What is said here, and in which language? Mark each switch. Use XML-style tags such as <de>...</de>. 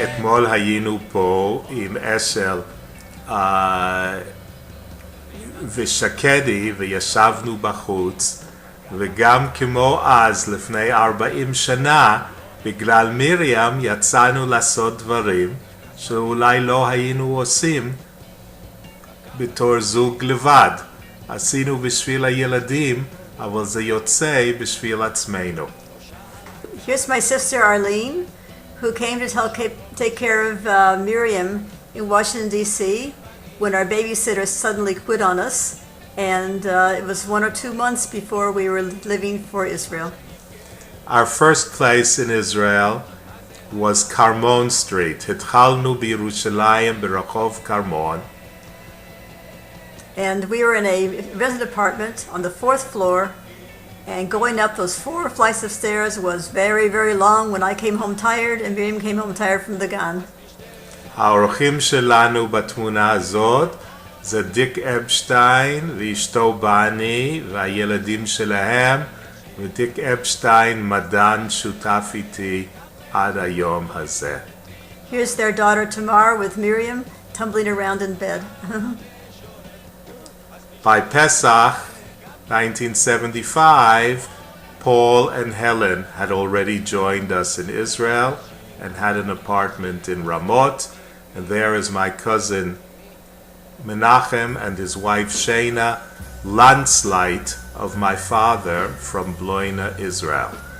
<he>אתמול היינו פה עם אשל ושקדי וישבנו בחוץ, וגם כמו אז לפני 40 שנה, בגלל מרים יצאנו לעשות דברים שאולי לא היינו עושים בתור זוג לבד. עשינו בשביל הילדים, אבל זה יוצא בשביל עצמנו.</he> <en>Here's my sister Arlene, who came to take care of Miriam in Washington, D.C. when our babysitter suddenly quit on us. And it was 1 or 2 months before we were leaving for Israel. Our first place in Israel was Carmon Street.</en> <he>התחלנו בירושלים ברחוב קרמון.</he> <en>And we were in a resident apartment on the 4th floor, and going up those 4 flights of stairs was very, very long when I came home tired and Miriam came home tired from the gun.</en> <he>האורחים שלנו בתמונה הזאת זה דיק אפשטיין ואשתו בני והילדים שלהם, ודיק אפשטיין מדען שותף איתי עד היום הזה.</he> <en>Here's their daughter Tamar with Miriam tumbling around in bed. By Pesach 1975, Paul and Helen had already joined us in Israel and had an apartment in Ramot, and there is my cousin Menachem and his wife Shana, landslide of my father from Bloina, Israel.</en>